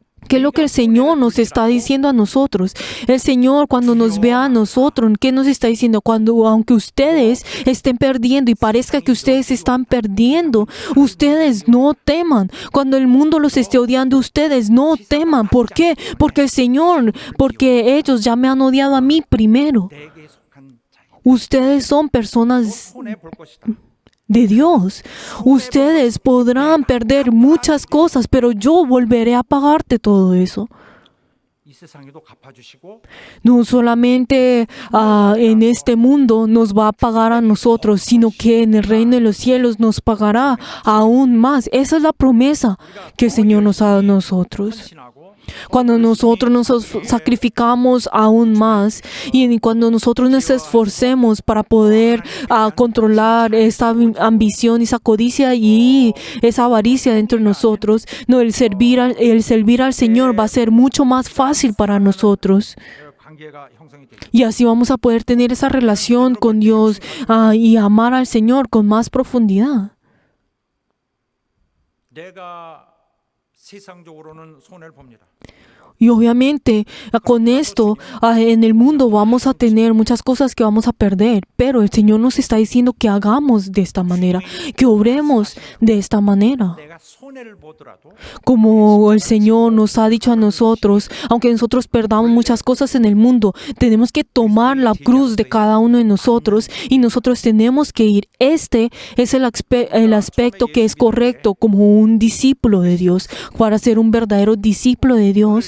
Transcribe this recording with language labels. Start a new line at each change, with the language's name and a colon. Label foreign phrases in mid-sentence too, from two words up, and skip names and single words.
Spanish: ¿Qué es lo que el Señor nos está diciendo a nosotros? El Señor, cuando nos ve a nosotros, ¿qué nos está diciendo? Cuando, aunque ustedes estén perdiendo y parezca que ustedes están perdiendo, ustedes no teman. Cuando el mundo los esté odiando, ustedes no teman. ¿Por qué? Porque el Señor, porque ellos ya me han odiado a mí primero.
Korean: 내게 속한 자인
Spanish: Ustedes son personas
Korean: 손해 볼 것이다.
Spanish: de Dios. Ustedes podrán perder muchas cosas, pero yo volveré a pagarte todo eso.
Korean: 이 세상에도 갚아주시고
Spanish: No solamente en este mundo nos va a pagar a nosotros, sino que en el reino de los cielos nos pagará aún más. Esa es la promesa que el Señor nos ha dado a nosotros.
Korean: 헌신하고
Spanish: Cuando nosotros nos sacrificamos aún más y cuando nosotros nos esforcemos para poder controlar esa ambición, esa codicia y esa avaricia dentro de nosotros, no, el servir al Señor va a ser mucho más fácil para nosotros.
Korean: 관계가 형성이 되죠.
Spanish: Y así vamos a poder tener esa relación con Dios y amar al Señor con más profundidad.
Korean: 내가 세상적으로는 손해를 봅니다.
Spanish: Y obviamente con esto en el mundo vamos a tener muchas cosas que vamos a perder, pero el Señor nos está diciendo que hagamos de esta manera, que obremos de esta manera.
Korean: 내가 손해를 보더라도
Spanish: Como el Señor nos ha dicho a nosotros, aunque nosotros perdamos muchas cosas en el mundo, tenemos que tomar la cruz de cada uno de nosotros y nosotros tenemos que ir. Este es el aspecto que es correcto como un discípulo de Dios, para ser un verdadero discípulo de Dios.